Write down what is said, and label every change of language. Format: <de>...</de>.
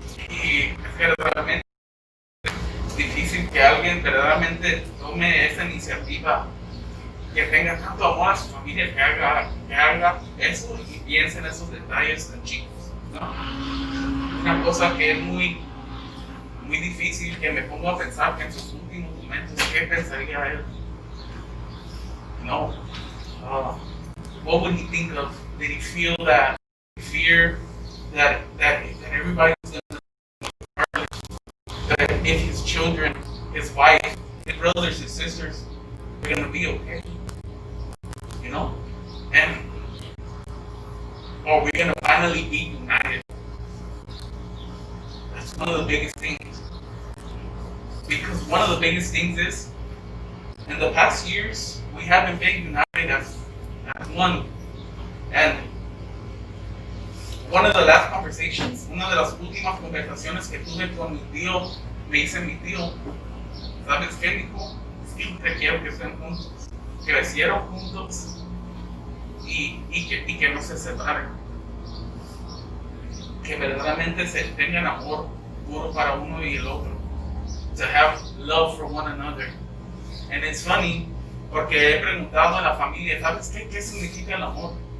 <es>Y es que realmente difícil que alguien verdaderamente tome esa iniciativa, que tenga tanto amor a su familia, que haga eso y piense en esos detalles tan chicos, ¿no? Una cosa que es muy, muy difícil, que me pongo a pensar que en sus últimos momentos, ¿qué pensaría él?</es> <en>No. What would he think of? Did he feel that fear that everybody's going to that if his children, his wife, his brothers, his sisters are going to be okay? You know? And are we going to finally be united? That's one of the biggest things. Because one of the biggest things is, in the past years, we haven't been united as one. And one of the last conversations,</en> <es>una de las últimas conversaciones que tuve con mi tío, me dice mi tío, ¿sabes qué, mijo? Siempre quiero que estén juntos, crecieron juntos y que no se separen. Que verdaderamente se tengan amor puro para uno y el otro.</es> <en>To have love for one another. And it's funny,</en> <es>porque he preguntado a la familia, ¿sabes qué significa el amor?</es>